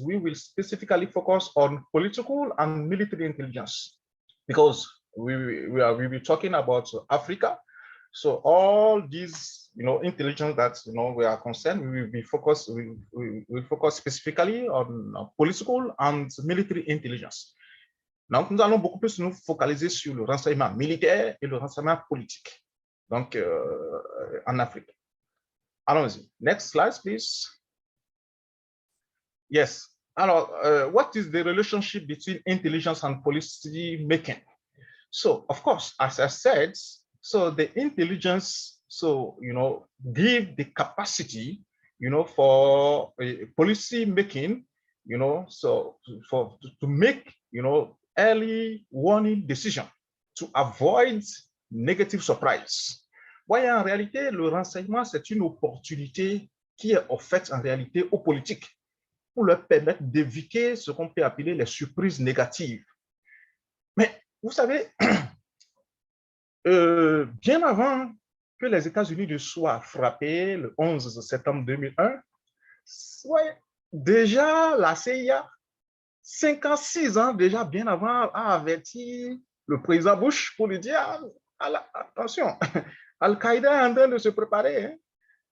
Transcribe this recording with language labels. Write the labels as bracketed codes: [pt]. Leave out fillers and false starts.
[en] We will specifically focus on political and military intelligence because we will be talking about Africa. So all these, intelligence that, we are concerned, we will focus specifically on political and military intelligence. [fr] Donc, nous allons beaucoup plus nous focaliser sur le renseignement militaire et le renseignement politique, donc en Afrique. Allons-y. [en] Next slide, please. Yes. Alors, what is the relationship between intelligence and policy making? So, of course, as I said, so the intelligence, give the capacity, for policy making, to make, early warning decision to avoid negative surprise. [fr] Voyez, en réalité, le renseignement, c'est une opportunité qui est offerte en réalité aux politiques pour leur permettre d'éviter ce qu'on peut appeler les surprises négatives. Mais vous savez, bien avant que les États-Unis ne soient frappés le 11 septembre 2001, déjà la CIA, 5 ans, 6 ans, déjà bien avant, a averti le président Bush pour lui dire attention, Al-Qaïda est en train de se préparer. Hein.